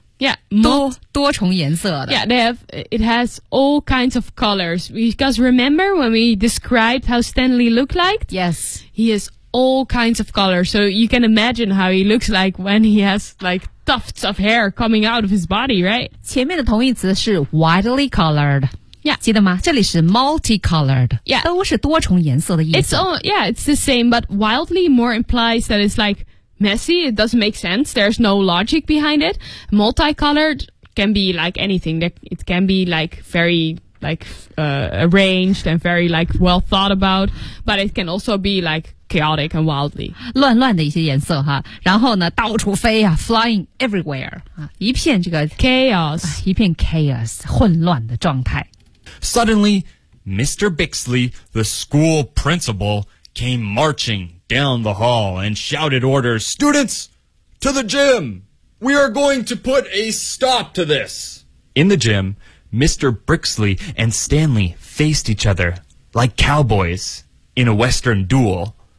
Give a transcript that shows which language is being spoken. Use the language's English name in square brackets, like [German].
[English] yeah, [Chinese] 多重颜色的 [English] yeah, It has all kinds of colors Because remember when we described how Stanley looked like? Yes He has all kinds of colors So you can imagine how he looks like When he has like tufts of hair coming out of his body, right? [Chinese] 前面的同义词是 widely colored [English] Yeah. [Chinese] 记得吗这里是 multicolored、 [English] yeah. [Chinese] 都是多重颜色的意思 [English] it's, all, yeah, it's the same but wildly more implies that it's like messy it doesn't make sense there's no logic behind it multicolored can be like anything it can be like very like, arranged and very like well thought about but it can also be like chaotic and wildly. [Chinese] 乱乱的一些颜色哈，然后呢到处飞啊 [English] flying everywhere, [Chinese] 一片这个 [English] chaos, [Chinese] 一片 chaos, 混乱的状态。 [English] Suddenly, Mr. Bixley, the school principal, came marching down the hall and shouted orders, students, to the gym! We are going to put a stop to this! In the gym, Mr. Bixley and Stanley faced each other like cowboys in a western duel.